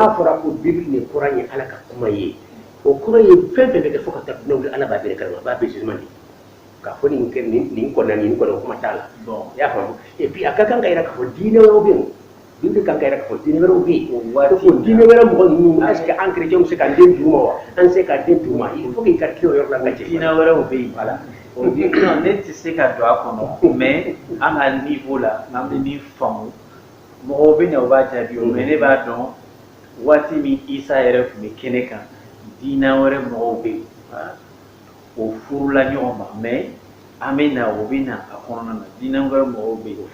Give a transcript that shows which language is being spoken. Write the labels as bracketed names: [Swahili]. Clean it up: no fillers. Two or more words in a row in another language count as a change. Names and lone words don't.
[Bambara] n'a fɔra ko bibili nin kɔrɔ ye ala ka kuma ye o kɔrɔ ye fɛn fɛn bɛ kɛ fo ka taa dunanw ala b'a bɛrɛ kalama a b'a bɛɛ jugement de k'a fɔ nin kɛ nin kɔnna nin kɔnna kuma t'a la i y'a faamu [French] et puis [Bambara] a ka kan ka yira k'a fɔ diinɛ wɛrɛw bɛ yen bibili kan ka yira k'a fɔ diinɛ wɛrɛw bɛ yen ko diinɛ wɛrɛ mɔgɔ ninnu [French] est ce que [Bambara] an chrétiens bɛ se k'an den d'u ma wa an se k'an den d'u ma [French] il faut que [Bambara] i ka tile o yɔrɔ la ka jɛ diinɛ wɛrɛw bɛ yen [French] voilà non [Bambara] ne tɛ se ka don a kɔnɔ mais an ka niveau la an bɛ min faamu mɔgɔw bɛ na u b'a jaabi o mais ne b'a dɔn waati min isa yɛrɛ tun bɛ kɛnɛ kan diinɛ wɛrɛ mɔgɔw bɛ yen o furula ɲɔgɔn ma mais an bɛ na o bɛ na a kɔnɔna na diinɛ wɛrɛ mɔgɔw bɛ yen